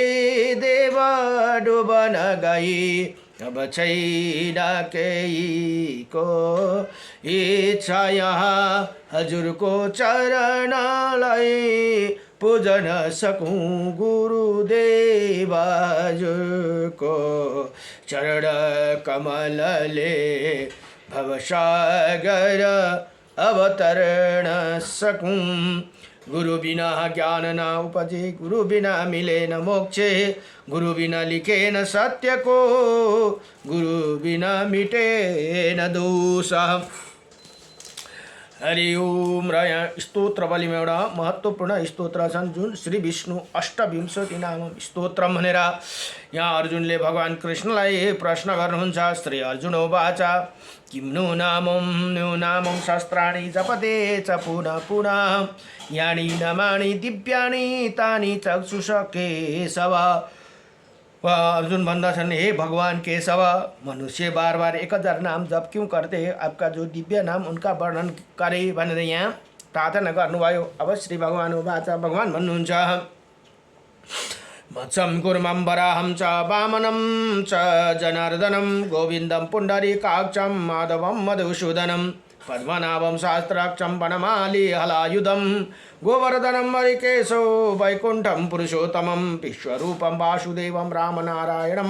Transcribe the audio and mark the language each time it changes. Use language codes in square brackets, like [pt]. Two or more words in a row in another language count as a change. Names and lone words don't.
[ne] देव डुबन गई अब छैन केहीको इच्छा यहाँ हजुरको चरणलाई पूजन सकूं गुरुदेव हजुरको चरण कमलले भवसागर अवतरण सकूं। [hi] गुरु बिना ज्ञान न उपजे गुरु बिना मिले न मोक्षे गुरु बिना लिखे न सत्य को गुरु बिना मिटे न दोष। [ne] हरि ओम र यहाँ स्तोत्रवलीमा एउटा महत्त्वपूर्ण स्तोत्र छन् जुन श्री विष्णु अष्टविंशति नाम स्तोत्र भनेर यहाँ अर्जुनले भगवान कृष्णलाई प्रश्न गर्नुहुन्छ। [sa] श्री अर्जुन उवाच किं नु नामं शस्त्राणि जपते च पुनः पुनः यानि नामानि दिव्यानि तानि चक्षुष केशव। [ne] अर्जुन भन्दछन् हे भगवान केशव [hi] मनुष्य बार बार 1000 नाम जप क्यों करते हैं, आपका जो दिव्य नाम उनका वर्णन करे [ne] भनेर यहाँ प्रार्थना गर्नुभयो। [sa] अब श्री भगवान उवाच [ne] भगवान भन्नुहुन्छ [sa] मत्सं कुर्मं वराहं च वामनं च जनार्दनं गोविन्दं पुण्डरीकाक्षं माधवं मधुसूदनं पद्मनाभं सहस्राक्षं वनमाली हलायुधं गोवर्धनं हरिकेशो वैकुण्ठं पुरुषोत्तमं विश्वरूपं वासुदेवं रामनारायणं